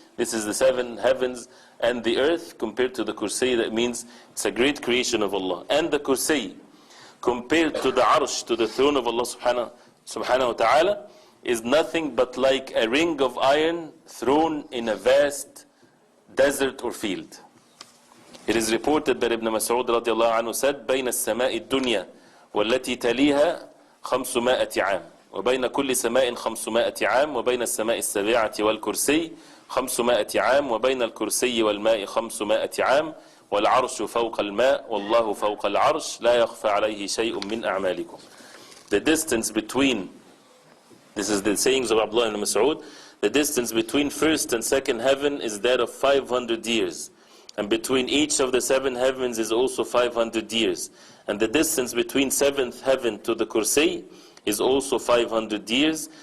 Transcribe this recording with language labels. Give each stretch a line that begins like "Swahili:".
English: This is the 7 heavens and the earth compared to the kursi. That means it's a great creation of Allah. And the kursi, compared to the arsh, to the throne of Allah subhanahu wa ta'ala, is nothing but like a ring of iron thrown in a vast desert or field. It is reported that Ibn Mas'ud radiallahu anhu said,
Arabic: بين السماء الدنيا والتي تليها 500 عام وبين كل سماء 500 عام وبين السماء السابعة والكرسي 500 عام وبين الكرسي والماء 500 عام والعرش فوق الماء والله فوق العرش لا يخفى عليه شيء من أعمالكم.
English: The distance between, this is the sayings of Abdullah ibn Mas'ud, the distance between first and second heaven is that of 500 years. And between each of the 7 heavens is also 500 years. And the distance between 7th heaven to the kursi is also 500 years.